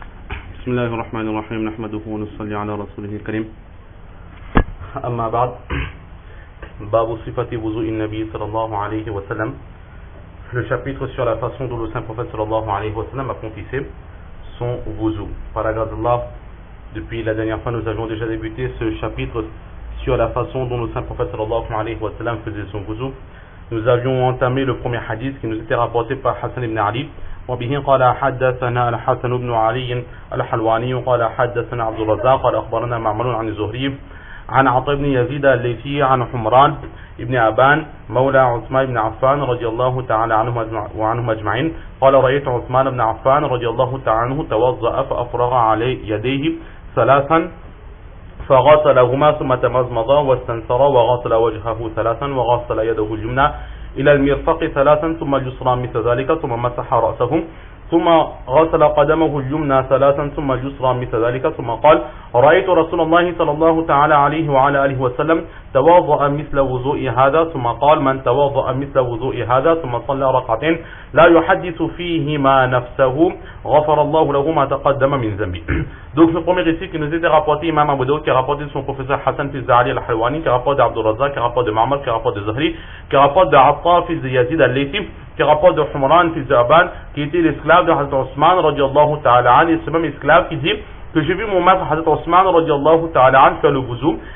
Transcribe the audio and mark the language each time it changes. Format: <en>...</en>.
<ar>بسم الله الرحمن الرحيم نحمده ونصلي على رسوله الكريم أما بعد باب صفة وضوء النبي صلى الله عليه وسلم.</ar> <fr>Le chapitre sur la façon dont le saint prophète sallallahu alayhi wa sallam accomplissait son wuzu. Par la grâce d'Allah, depuis la dernière fois nous avions déjà débuté ce chapitre sur la façon dont le saint prophète sallallahu alayhi wa sallam faisait son wuzu. Nous avions entamé le premier hadith qui nous était rapporté par Hassan ibn Ali.</fr> <ar>وبه قال حدثنا الحسن بن علي الحلواني قال حدثنا عبد الرزاق قال أخبرنا معمر عن الزهري عن عطاء بن يزيد الليثي عن حمران ابن أبان مولى عثمان بن عفان رضي الله تعالى عنهم أجمعين قال رأيت عثمان بن عفان رضي الله تعالى عنه توضأ فأفرغ عليه يديه ثلاثا فغسلهما ثم تمضمض واستنثر وغسل وجهه ثلاثا وغسل يده اليمنى إلى المرفق ثلاثا ثم اليسرى مثل ذلك ثم مسح رأسه ثم غسل قدمه اليمنى ثلاثا ثم اليسرى مثل ذلك ثم قال رأيت رسول الله صلى الله تعالى عليه وعلى آله وسلم توضأ مثل وضوء هذا ثم قال من توضأ مثل وضوء هذا ثم صلى ركعتين لا يحدث فيهما نفسه غفر الله له ما تقدم من ذنبه.</ar> <fr>Donc le premier récit qui nous était rapporté, Imam Abu Daoud qui a rapporté de son professeur Hassan fils Ali al-Halwani, qui a rapporté d'Abdul Razak, qui a rapporté de Ma'mar, qui a rapporté de Zuhri, qui a rapporté de Atta fils de Yazid al-Laythi, qui rapporte de Humran fils de Aban, qui était l'esclave de Hazrat Osman radiallahu ta'ala an, et ce même esclave qui dit que j'ai vu mon maître Hazrat Osman radiallahu ta'ala an faire le wuzu,</fr>